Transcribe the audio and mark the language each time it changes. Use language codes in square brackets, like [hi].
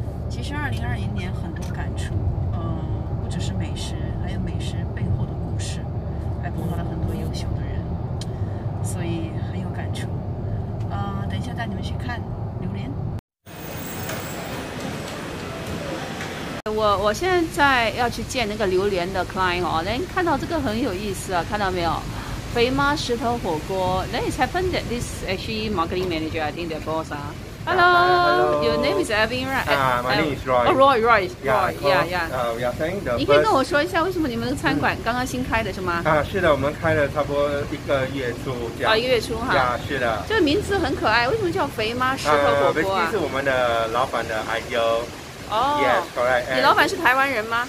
[zh] 其实2020年很多感触，不只是美食，还有美食背后的故事，还碰到了很多优秀的人，所以很有感触。等一下带你们去看榴莲。我现在要去见那个榴莲的 client 看到这个很有意思看到没有？肥妈石头火锅。 [en] Then it's happened that this actually marketing manager, I think their boss Hello, your name is Evan, right? My name is Roy. Oh, Roy. Yeah. We are saying the [zh] 你可以跟我说一下，为什么你们的餐馆刚刚新开的是吗？是的，我们开了差不多1个月初这样。 1个月初是的。这个名字很可爱，为什么叫肥妈石头火锅这是我们的老板的 idea。 [en] Yes, correct. [zh] 你老板是台湾人吗？